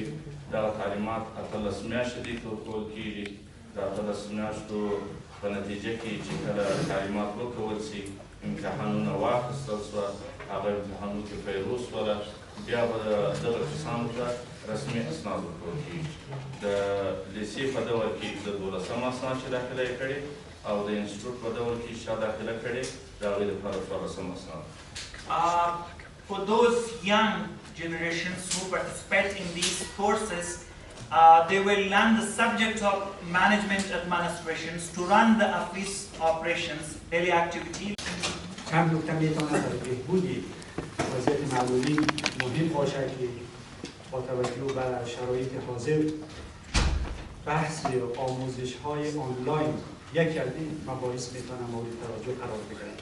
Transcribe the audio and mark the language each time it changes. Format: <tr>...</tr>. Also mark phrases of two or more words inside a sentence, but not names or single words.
<ps>دغه تعلیمات 18 میاشتې دي ورکول کېږي، د 18 میاشتو په نتیجه کې چې کله تعلیمات ورکول شي امتحانونه واخیستل شوه، هغه امتحانونو کې پیروز شوله، بیا به دغه کسانو ته رسمي اسناد ورکول کېږي. د لیسې په ډول کې د 12 اسناد چې داخله یې کړې او د انسټیټوټ په ډول کې چې چا داخله کړې د هغوی دپاره 14 اسناد.</ps> <en>For those young generations who participate in these courses, they will learn the subject of management administrations to run the office operations, daily activities.</en> <fa>چند نکته میتواند برای بهبودی وضعیت معلولی مهم باشد که با توجه بر شرایط حاضر بحث آموزش های آنلاین یکی از این مباحث میتونه مورد توجه قرار بگیرد.</fa>